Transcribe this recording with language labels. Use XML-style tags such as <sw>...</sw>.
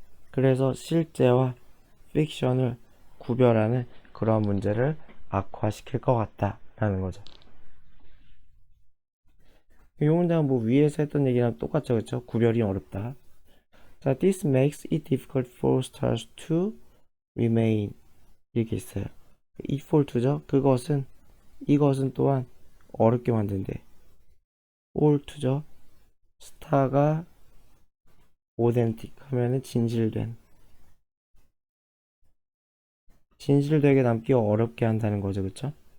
<ko>그래서 실제와 픽션을 구별하는 그런 문제를 악화시킬 것 같다라는 거죠. 이 문장은 뭐 위에서 했던 얘기랑 똑같죠, 그렇죠? 구별이 어렵다.</ko> <en>자, this makes it difficult for stars to remain</en> <ko>이렇게 있어요.</ko> <en>it for to죠.</en> <ko>이것은 또한 어렵게 만든대.</ko> <en>for to죠.</en> <ko>스타가 authentic 하면은 진실되게 남기 어렵게 한다는 거죠, 그렇죠?</ko>